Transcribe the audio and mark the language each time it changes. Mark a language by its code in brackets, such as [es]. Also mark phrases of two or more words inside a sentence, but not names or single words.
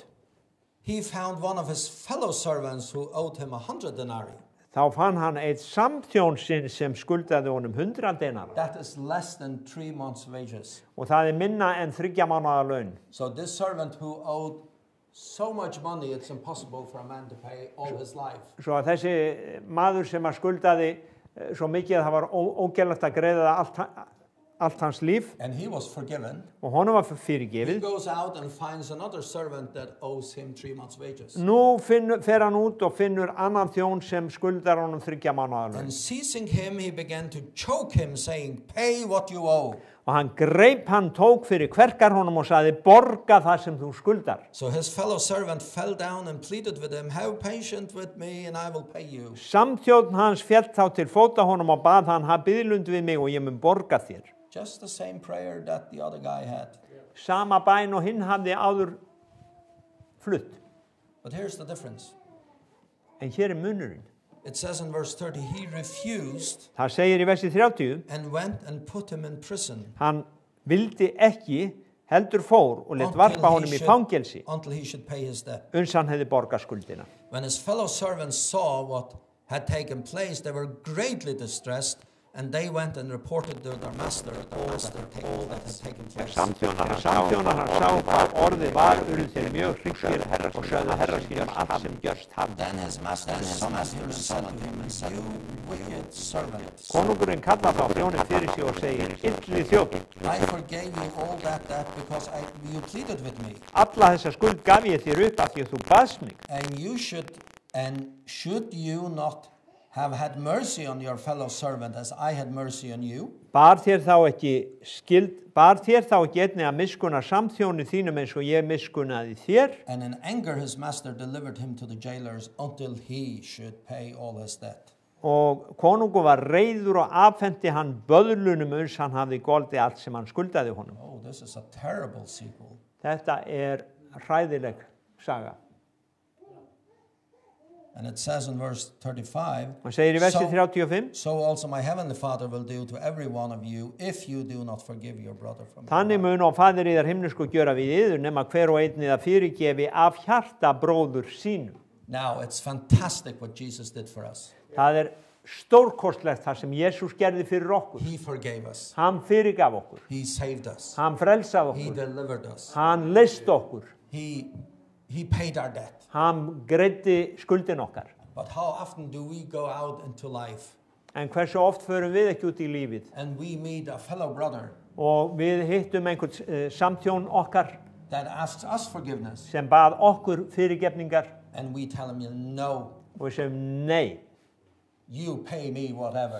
[en] He found one of his fellow servants who owed him 100 denarii. [is] þá fann hann eitt samþjón sinn sem skuldaði honum 100 denara. [en] That is less than 3 months' wages. [is] Og það minna en 3 mánaða laun. [en] So this servant who owed so much money, it's impossible for a man to pay all his life. [is] Svo að þessi maður sem að skuldaði svo mikið að það var ógerlegt að greiða það allt hans líf [en] and he was forgiven. [is] og honum var [en] He [is] fyrirgefið. [en] goes out and finds another servant that owes him 3 months' wages. [is] Nú fer hann út og finnur annan þjón sem skuldar honum 3 mánaða laun. [en] And seizing him, he began to choke him, saying, "Pay what you owe." [is] Og hann greip hann, tók fyrir kverkar honum og sagði, borga það sem þú skuldar. [en] So his fellow servant fell down and pleaded with him, "Have patience with me and I will pay you." [is] Samþjónn hans féll þá til fóta honum og bað hann, haf biðlund við mig og ég mun borga þér. [en] Just the same prayer that the other guy had. [is] Sama bæn og hinn hafði áður flutt. [en] But here's the difference. [is] En hér munurinn. [en] It says in verse 30, he refused [is] Það segir í versi 30, [en] and went and put him in prison [is] hann vildi ekki, heldur fór og let varpa honum í fangelsi, [en] until he should pay his debt. [is] uns hann hefði borgað skuldina. [en] When his fellow servants saw what had taken place, they were greatly distressed, and they went and reported to their master all that had taken place. [is] Samþjónar hann sá hvað orðið var, urðu þeir mjög hryggir og sögðu herra sínum allt sem gjörst hafði. [en] Then his master summoned him and said to him, "You wicked servant, [is] Konungurinn kallar þá þjóninn fyrir sig og segir, illi þjónn, [en] I forgave you all that because you pleaded with me, [is] alla þessa skuld gaf ég þér upp af því að þú baðst mig. [en] and should you not have had mercy on your fellow servant as I had mercy on you?" [is] Bar þér þá ekki einnig að miskunna samþjóni þínum eins og ég miskunnaði þér? [en] And in anger his master delivered him to the jailers until he should pay all his debt. [is] Og konungur var reiður og afhenti hann böðlunum uns hann hafði goldið allt sem hann skuldaði honum. [en] Oh, this is a terrible sequel. [is] Þetta hræðileg saga. [en] And it says in verse 35, [is] Hann segir í versi 35, [en] "So also my heavenly Father will do to every one of you if you do not forgive your brother from your [is] þannig mun og faðir yðar himnesku gjöra við yður nema hver og einn það fyrirgefi af hjarta bróður sínum. [en] Now, it's fantastic what Jesus did for us. [is] Það stórkostlegt það sem Jesús gerði fyrir okkur. [en] He forgave us. [is] Hann fyrirgaf okkur. [en] He saved us. [is] Hann frelsaði [en] He [is] okkur. [en] delivered us. [is] Hann leist okkur. [en] He paid our debt. [is] Hann greiddi skuldin okkar. [en] But how often do we go out into life [is] En hversu oft förum við ekki út í lífið [en] and we meet a fellow brother [is] og við hittum einhvern samþjón okkar [en] that asks us forgiveness [is] sem bað okkur fyrirgefningar [en] and we tell him, "No, [is] og við segjum nei, [en] you pay me whatever.